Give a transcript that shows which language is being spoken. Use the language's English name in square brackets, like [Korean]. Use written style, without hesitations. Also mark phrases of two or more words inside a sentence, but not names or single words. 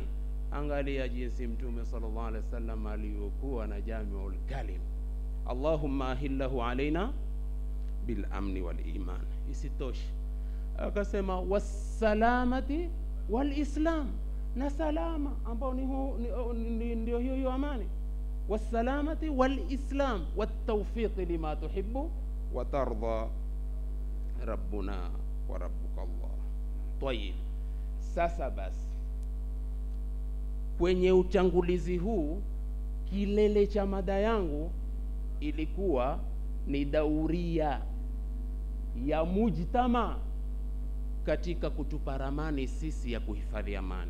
[Swahili] Angalia jinsi Mtume [Arabic] صلى الله عليه وسلم [Swahili] aliyokuwa na [Arabic] جوامع الكلم، اللهم أهله علينا بالأمن والإيمان. [Swahili] Isitoshe akasema [Arabic] والسلامة والإسلام, [Swahili] na salama ambao ndio hiyo amani. [Arabic] والسلامة والإسلام والتوفيق لما تحب وترضى ربنا وربك الله. [Swahili] Tayib, sasa basi kwenye utangulizi huu, kilele cha mada yangu ilikuwa ni dauria ya mujtama katika kutupa ramani sisi ya kuhifadhi amani.